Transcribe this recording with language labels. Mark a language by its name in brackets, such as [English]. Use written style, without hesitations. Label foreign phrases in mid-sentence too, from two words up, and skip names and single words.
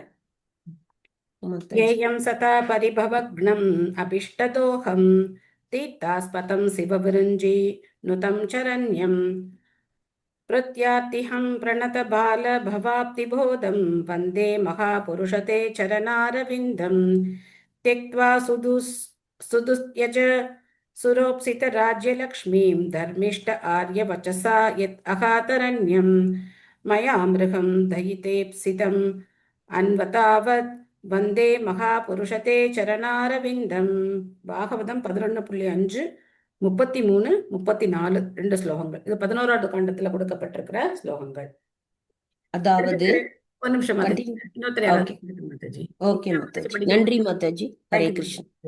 [Sanskrit] ध्येयं सदा परिभवघ्नम् अभीष्टदोहं तीर्थास्पदं शिवविरिञ्चि नुतम् शरण्यं भृत्यार्तिहं प्रणत पाल भवाब्धिपोतं वन्दे महापुरुष ते चरणारविन्दम् त्यक्त्वा सुदुस्त्यज सुरोप्सित राज्यलक्ष्मीं धर्मिष्ठ आर्यवचसा यत् अहातरण्यं मया मृगं दयितेप्सितम् अन्वतावत् वन्दे महापुरुषते சரணாரவிந்தம். [Tamil] பாகவதம் 11.5, 33, 34 2 ஸ்லோகங்கள். இது 11வது காண்டத்துல கொடுக்கப்பட்டிருக்கிற ஸ்லோகங்கள். அதாவது ஒரு நிமிஷம் மாதாஜி. ஓகே மாதாஜி. நன்றி மாதாஜி. ஹரே கிருஷ்ணா.